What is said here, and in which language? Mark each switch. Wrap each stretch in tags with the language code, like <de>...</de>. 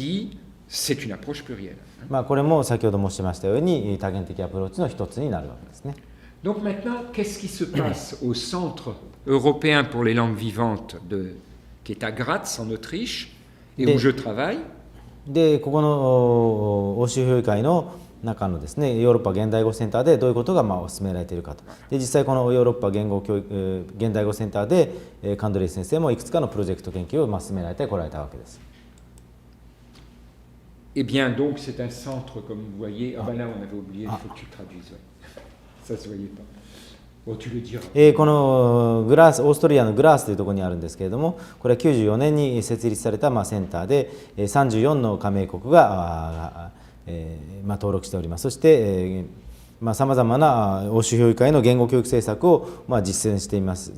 <fr>Et ça aussi, c'est une approche plurielle.</fr> <ja>これも先ほど申しましたように多元的アプローチの一つになるわけですね。</ja> <fr>Donc maintenant, qu'est-ce qui se passe au Centre européen pour les langues vivantes qui est à Graz en Autriche et où je travaille?</fr> <ja>でここの欧州評議会の中のですねヨーロッパ現代語センターでどういうことが進められているかと。で実際このヨーロッパ現代語センターでカンドレイ先生もいくつかのプロジェクト研究を進められてこられたわけです。</ja> <fr>Eh bien, donc, c'est un centre, comme vous voyez. Ah ben là, on avait oublié, il faut que tu traduises. Ouais. Ça se voyait pas. Bon, tu le diras.</fr> <ja>このオーストリアのグラースというところにあるんですけれども、これは94年に設立されたセンターで34の加盟国が登録しております。そしてさまざまな欧州評議会の言語教育政策を実践しています。</ja>